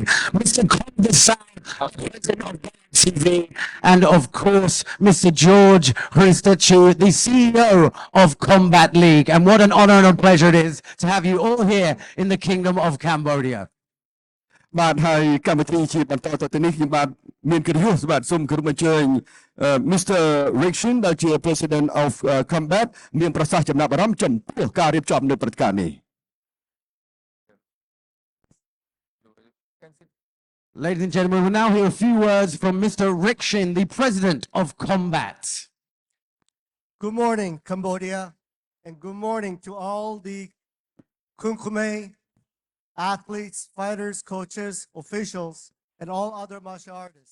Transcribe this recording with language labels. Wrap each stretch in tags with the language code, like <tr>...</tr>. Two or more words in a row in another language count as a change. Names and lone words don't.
<en>Mr. Kondasai, president of TV, and of course, Mr. George Hristachu, the CEO of Combat League. And what an honor and a pleasure it is to have you all here in the Kingdom of Cambodia.</en> <km>បាទហើយកម្មវិធីជាបន្តទៅនេះខ្ញុំបាទ មានកិត្តិយសបាទសូមគោរពអញ្ជើញ Mr. Rickson ដែលជា</km> <en>President of Combat</en> <km>មានប្រសាសន៍ចំណាប់អារម្មណ៍ចំពោះការរៀបចំនៅព្រឹត្តិការណ៍នេះ</km> <en>Ladies and gentlemen, we'll now hear a few words from Mr. Rickshin, the President of Combat. Good morning, Cambodia, and good morning to all the Kunkume athletes, fighters, coaches, officials, and all other martial artists.</en>